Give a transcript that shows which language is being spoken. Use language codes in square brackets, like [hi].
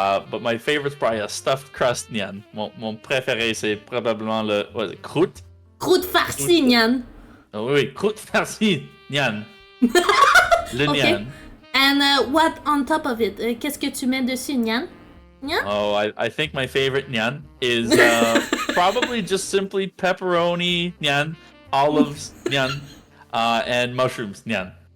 [en] But my favorite's probably a stuffed crust, Nyan. [fr] Mon préféré, c'est probablement le croûte. Croûte farcie, Nyan. Oh, oui, croûte farcie, Nyan. Le [en] Okay. Nyan. And what on top of it? [fr] Qu'est-ce que tu mets dessus, Nyan? Nyan? [en] Oh, I think my favorite Nyan is probably just simply pepperoni, Nyan, olives, Nyan, and mushrooms, Nyan.